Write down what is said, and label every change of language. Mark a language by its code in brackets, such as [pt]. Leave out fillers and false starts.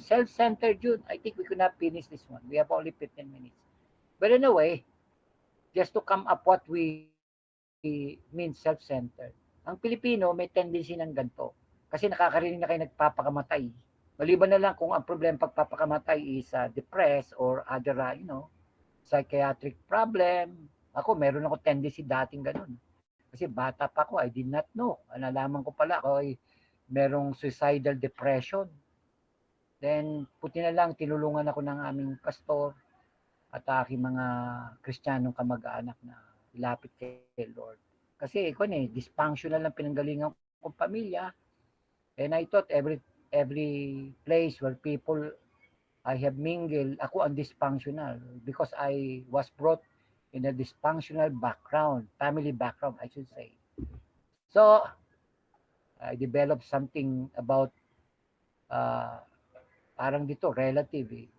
[en] Self-centered yun. I think we could not finish this one. We have only 15 minutes. But anyway, just to come up what we mean self-centered. [tl] Ang Pilipino may tendency ng ganito. Kasi nakakarinig na kayo nagpapakamatay. Maliban na lang kung ang problema pagpapakamatay [en] is depressed or other, psychiatric problem. [tl] Ako, meron ako tendency dating ganun. Kasi bata pa ako, [en] I did not know. [tl] Nalaman ko pala ako ay merong suicidal depression. Then, puti na lang, tinulungan ako ng aming pastor at aking mga Kristiyanong kamag-anak na ilapit kay Lord. Kasi dysfunctional lang pinanggalingan kong pamilya. [en] And I thought every place where people I have mingled, [tl] ako ang dysfunctional [en] because I was brought in a dysfunctional background, family background, I should say. So, I developed something about [tl] parang dito, [en] relative eh.